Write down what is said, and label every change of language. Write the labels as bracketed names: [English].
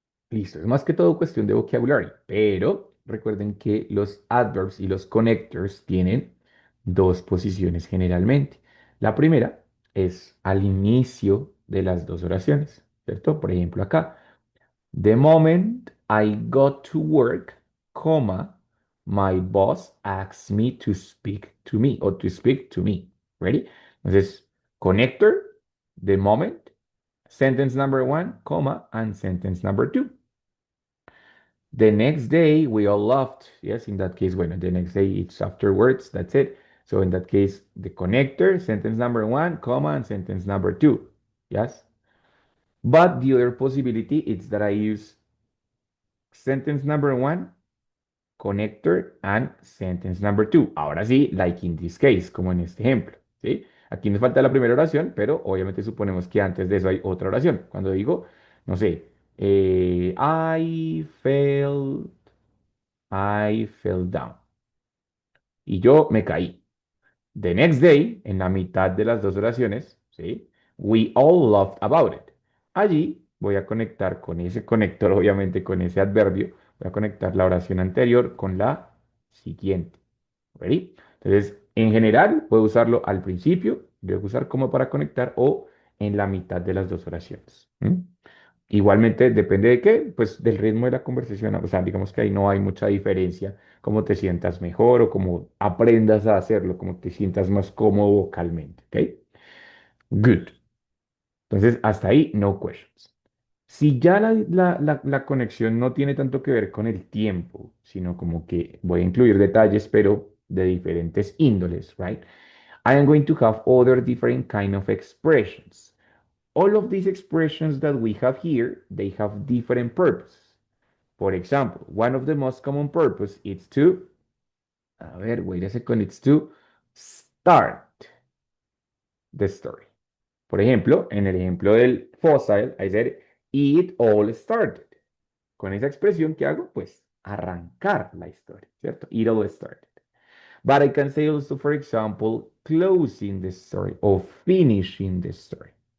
[Spanish] Listo, es más que todo cuestión de vocabulario, pero recuerden que los adverbs y los connectors tienen dos posiciones generalmente. La primera es al inicio de las dos oraciones, ¿cierto? Por ejemplo, acá, [English] the moment I got to work, comma, my boss asked me to speak to me o to speak to me. Ready? [Spanish] Entonces, [English] connector, the moment, sentence number one, comma, and sentence number two. The next day, we all laughed. Yes, in that case, [Spanish] bueno, [English] the next day, it's afterwards. That's it. So in that case, the connector, sentence number one, comma, and sentence number two. Yes. But the other possibility is that I use sentence number one, connector, and sentence number two. [Spanish] Ahora sí, [English] like in this case, [Spanish] como en este ejemplo. ¿Sí? Aquí nos falta la primera oración, pero obviamente suponemos que antes de eso hay otra oración. Cuando digo, no sé, [English] I fell down. [Spanish] Y yo me caí. [English] The next day, [Spanish] en la mitad de las dos oraciones, ¿sí? [English] We all laughed about it. [Spanish] Allí voy a conectar con ese conector, obviamente con ese adverbio, voy a conectar la oración anterior con la siguiente. ¿Ready? Entonces, en general, puedo usarlo al principio, voy a usar como para conectar o en la mitad de las dos oraciones. Igualmente, depende de qué, pues del ritmo de la conversación. O sea, digamos que ahí no hay mucha diferencia, cómo te sientas mejor o cómo aprendas a hacerlo, cómo te sientas más cómodo vocalmente. ¿Ok? Good. Entonces, hasta ahí, [English] no questions. [Spanish] Si ya la conexión no tiene tanto que ver con el tiempo, sino como que voy a incluir detalles, pero de diferentes índoles, right? [English] I am going to have other different kind of expressions. All of these expressions that we have here, they have different purposes. For example, one of the most common purpose is to, [Spanish] a ver, [English] wait a second, it's to start the story. [Spanish] Por ejemplo, en el ejemplo del fossil, [English] I said, it all started. [Spanish] Con esa expresión, ¿qué hago? Pues arrancar la historia, ¿cierto? [English] It all started. But I can say also, for example, closing the story or finishing the story.